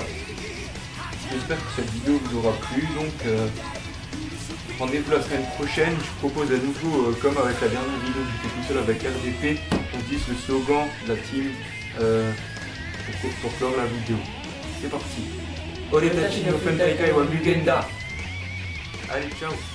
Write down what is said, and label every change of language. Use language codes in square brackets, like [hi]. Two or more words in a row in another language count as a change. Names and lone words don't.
[fr] J'espère que cette vidéo vous aura plu. Donc rendez-vous la semaine prochaine. Je propose à nouveau, comme avec la dernière vidéo que j'ai fait tout seul avec RDP, on dise le slogan de la team pour clore la vidéo. C'est parti. [ja] 俺たちのファン大会は無限だ. [fr] Allez, ciao.